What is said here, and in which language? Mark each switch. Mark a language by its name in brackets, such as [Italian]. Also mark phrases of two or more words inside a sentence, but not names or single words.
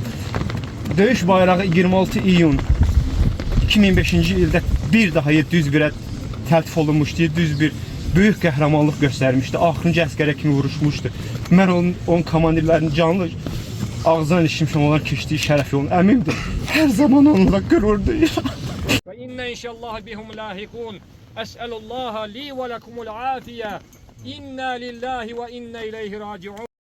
[Azerbaijani] Döyüş bayrağı 26 iyun 2005-ci ildə bir daha 701-ə təltif olunmuşdu. 701 böyük qəhrəmanlıq göstərmişdi. Axırıncı əsgərə kimi vuruşmuşdu. Mən onun komandirlərinin canlı ağzından eşitmişəm, onlar keçdiyi şərəf yolunu. Əmimdir. Hər zaman onunla qürur duyuram. [Arabic] وإنا إن شاء الله بهم لاحقون. أسأل الله لي ولكم العافية. إنا لله وإنا إليه راجعون.